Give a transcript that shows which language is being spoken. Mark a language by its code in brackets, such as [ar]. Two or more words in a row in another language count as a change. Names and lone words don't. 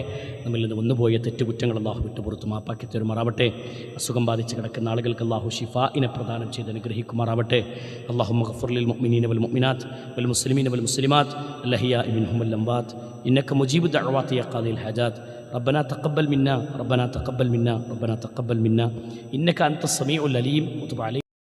[ml] നമ്മിൽ നിന്ന് വന്നുപോയ തെറ്റുകുറ്റങ്ങൾ അള്ളാഹു വിട്ടുപുറത്ത് മാപ്പാക്കി തരുമാറാവട്ടെ. അസുഖം ബാധിച്ച് കിടക്കുന്ന ആളുകൾക്ക് അള്ളാഹു ഷിഫാഇനെ പ്രദാനം ചെയ്ത് അനുഗ്രഹിക്കുമാറാവട്ടെ. [ar] اللهم اغفر للمؤمنين والمؤمنات والمسلمين والمسلمات الأحياء منهم والأموات إنك مجيب الدعوات يا قاضي الحاجات ربنا تقبل منا ربنا تقبل منا ربنا تقبل منا إنك أنت السميع العليم وتب علينا.